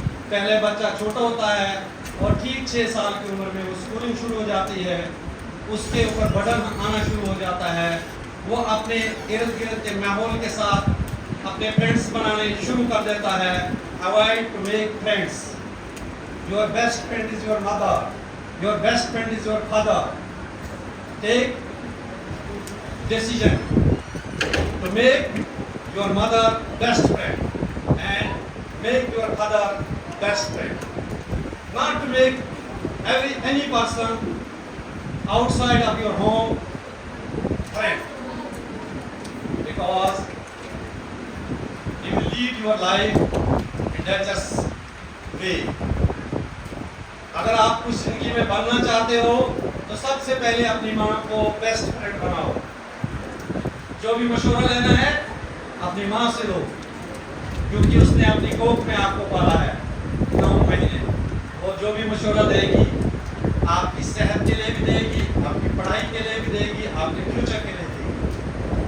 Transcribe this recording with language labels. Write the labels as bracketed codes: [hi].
[hi] पहले बच्चा छोटा होता है और ठीक 6 साल की उम्र में वो स्कूलिंग शुरू हो जाती है, उसके ऊपर बर्डन आना शुरू हो जाता है। वो अपने इर्द गिर्द के माहौल के साथ अपने फ्रेंड्स बनाने शुरू कर देता है। [en] Avoid to make friends. Your best friend is your mother, your best friend is your father. Take decision to make your mother best friend and make your father best friend, not to make any person outside of your home friend, because you will lead your life in dangerous way. [hi] अगर आप कुछ जिंदगी में बनना चाहते हो तो सबसे पहले अपनी माँ को बेस्ट फ्रेंड बनाओ। जो भी मशवरा लेना है अपनी माँ से लो, क्योंकि उसने अपनी कोख में आपको पाला है 9 महीने। और जो भी मशवरा देगी आपकी सेहत के लिए भी देगी, आपकी पढ़ाई के लिए भी देगी, आपके फ्यूचर के लिए देगी।